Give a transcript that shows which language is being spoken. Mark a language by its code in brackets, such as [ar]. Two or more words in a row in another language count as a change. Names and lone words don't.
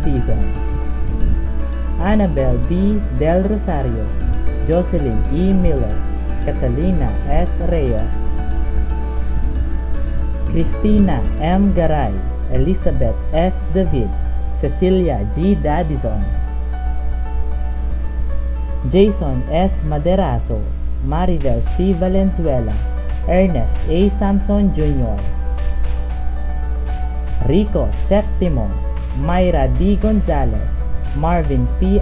[en] Dizon, Annabel B. Del Rosario, Jocelyn E. Miller, Catalina S. Reyes, Cristina M. Garay, Elizabeth S. David, Cecilia G. Dadizon, Jason S. Maderazo, Maribel C. Valenzuela, Ernest A. Samson Jr., Rico Septimo, Mayra D. Gonzalez, Marvin P.